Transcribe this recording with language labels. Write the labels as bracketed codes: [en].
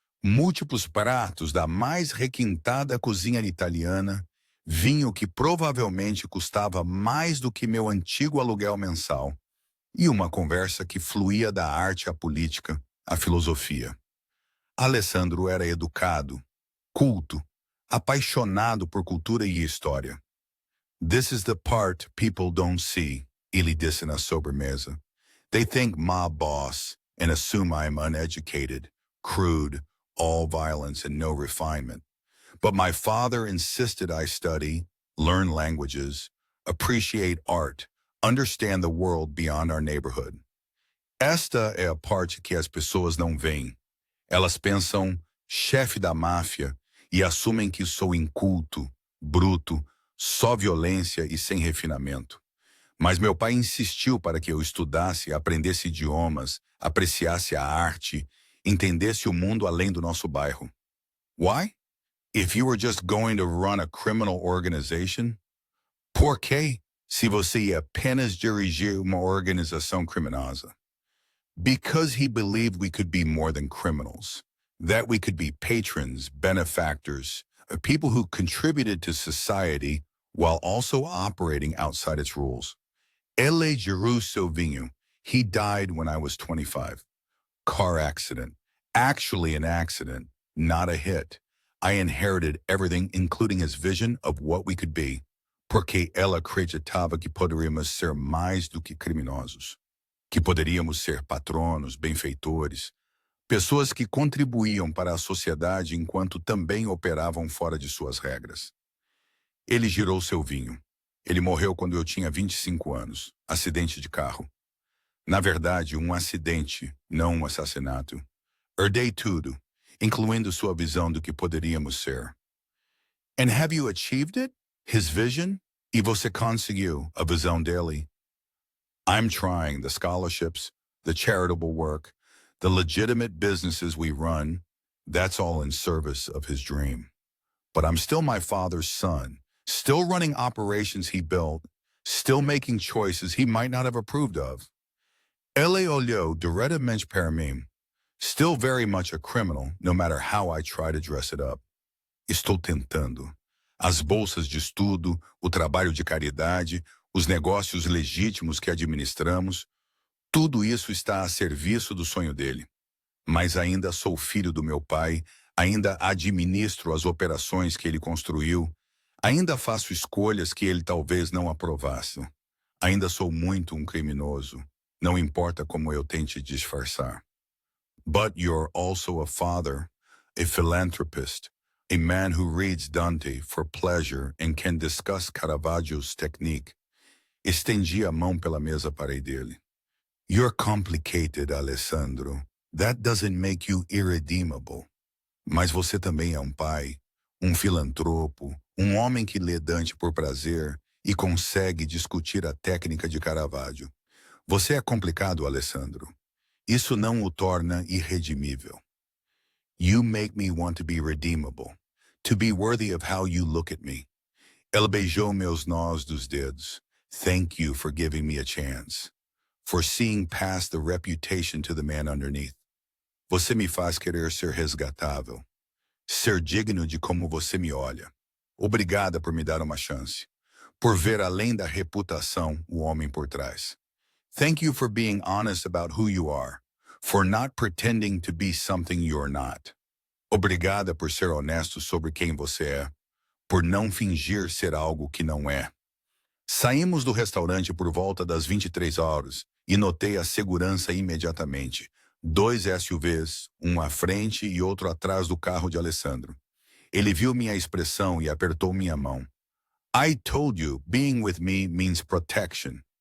[pt] Múltiplos pratos da mais requintada cozinha italiana, vinho que provavelmente custava mais do que meu antigo aluguel mensal, e uma conversa que fluía da arte à política, à filosofia. Alessandro era educado, culto, apaixonado por cultura e história. [en] This is the part people don't see, [pt] ele disse na sobremesa. [en] They think my boss and assume I am uneducated, crude, all violence and no refinement. But my father insisted I study, learn languages, appreciate art, understand the world beyond our neighborhood. [pt] Esta é a parte que as pessoas não veem. Elas pensam, chefe da máfia, e assumem que sou inculto, bruto, só violência e sem refinamento. Mas meu pai insistiu para que eu estudasse, aprendesse idiomas, apreciasse a arte, entendesse o mundo além do nosso bairro. [en] Why? If you were just going to run a criminal organization? [pt] Por quê? Se você ia apenas dirigir uma organização criminosa? [en] Because he believed we could be more than criminals. that we could be patrons, benefactors, people who contributed to society while also operating outside its rules. [pt] Ele gerou seu vinho. [en] He died when I was 25. Car accident. Actually an accident, not a hit. I inherited everything, including his vision of what we could be, porque ela acreditava que poderíamos ser mais do que criminosos, que poderíamos ser patronos, benfeitores, pessoas que contribuíam para a sociedade enquanto também operavam fora de suas regras. [pt] Ele girou seu vinho. Ele morreu quando eu tinha 25 anos, acidente de carro. Na verdade, um acidente, não um assassinato. Herdei tudo, incluindo sua visão do que poderíamos ser. [en] And have you achieved it? His vision? [pt] E você conseguiu a visão dele? [en] I'm trying the scholarships, the charitable work, the legitimate businesses we run. That's all in service of his dream. But I'm still my father's son, still running operations he built, still making choices he might not have approved of. [pt] Ele olhou diretamente para mim. [en] Still very much a criminal, no matter how I try to dress it up. [pt] Estou tentando. As bolsas de estudo, o trabalho de caridade, os negócios legítimos que administramos, tudo isso está a serviço do sonho dele. Mas ainda sou filho do meu pai, ainda administro as operações que ele construiu, ainda faço escolhas que ele talvez não aprovasse. Ainda sou muito um criminoso, não importa como eu tente disfarçar. [en] But you're also a father, a philanthropist, a man who reads Dante for pleasure and can discuss Caravaggio's technique. [pt] Estendi a mão pela mesa parei dele. [en] You're complicated, Alessandro. That doesn't make you irredeemable. [pt] Mas você também é um pai, um filantropo, um homem que lê Dante por prazer e consegue discutir a técnica de Caravaggio. Você é complicado, Alessandro. Isso não o torna irredimível. [en] You make me want to be redeemable, to be worthy of how you look at me. [pt] Ela beijou meus nós dos dedos. [en] Thank you for giving me a chance, for seeing past the reputation to the man underneath. [pt] Você me faz querer ser resgatável, ser digno de como você me olha. Obrigada por me dar uma chance, por ver além da reputação o homem por trás. [en] Thank you for being honest about who you are, for not pretending to be something you're not. [pt] Obrigada por ser honesto sobre quem você é, por não fingir ser algo que não é. Saímos do restaurante por volta das 23 horas e notei a segurança imediatamente. 2 SUVs, um à frente e outro atrás do carro de Alessandro. Ele viu minha expressão e apertou minha mão. [en] I told you, being with me means protection.